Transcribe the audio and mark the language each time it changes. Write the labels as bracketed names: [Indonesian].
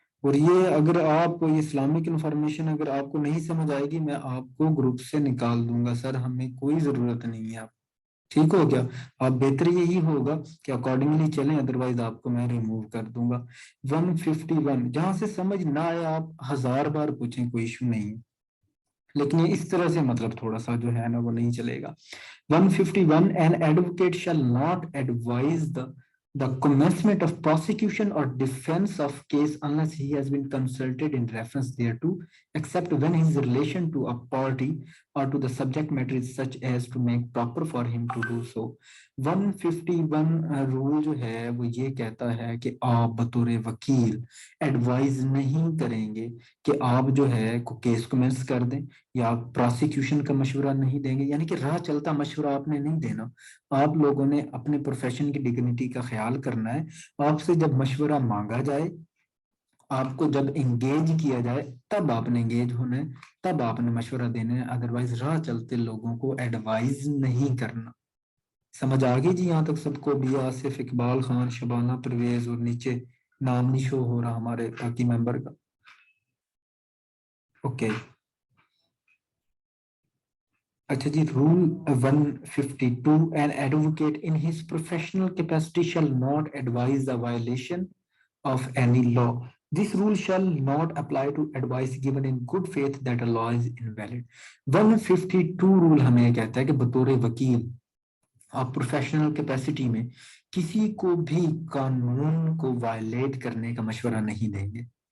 [Urdu] اور یہ اگر آپ کو یہ اسلامک انفارمیشن اگر آپ کو نہیں سمجھ آئے گی میں آپ کو گروپ سے نکال دوں گا سر, ہمیں کوئی ضرورت نہیں ہے. آپ ٹھیک ہو گیا؟ آپ بہتر یہی ہوگا کہ اکارڈنگلی چلیں, ادروائز آپ کو میں ریموو کر دوں گا. 151 جہاں سے سمجھ نہ آئے آپ 1000 بار پوچھیں, کوئی ایشو نہیں ہے, لیکن یہ اس طرح سے مطلب تھوڑا سا جو ہے نا وہ نہیں چلے گا. [English] 151 an advocate shall not advise the commencement of prosecution or defense of case unless he has been consulted in reference thereto, except when his relation to a party or to the subject matter is such as to make proper for him to do so. [Urdu] 151 role جو ہے وہ یہ کہتا ہے کہ آپ بطور وکیل ایڈوائز نہیں کریں گے کہ آپ جو ہے کو کیس کومنس کر دیں, یا آپ پروسیکیوشن کا مشورہ نہیں دیں گے, یعنی کہ راہ چلتا مشورہ آپ نے نہیں دینا. آپ لوگوں نے اپنے پروفیشن کی ڈگنیٹی کا خیال کرنا ہے. آپ سے جب مشورہ مانگا جائے, آپ کو جب انگیج کیا جائے, تب آپ نے انگیج ہونا ہے, تب آپ نے مشورہ دینا ہے, ادروائز راہ چلتے لوگوں کو ایڈوائز نہیں کرنا. سمجھ آ گئی جی یہاں تک سب کو؟ بھی آصف, اقبال خان, شبانہ پرویز, اور نیچے نام نہیں شو ہو رہا ہمارے باقی ممبر کا. اوکے اچھا جی. [English] Rule 152 an advocate in his professional capacity shall not advise the violation of any law. This rule shall not apply to advice given in good faith that a law is invalid. [Urdu] 152 role ہمیں یہ کہتا ہے کہ بطور وکیل آپ professional capacity میں کسی کو بھی قانون کو وائلیٹ کرنے کا مشورہ نہیں دیں گے.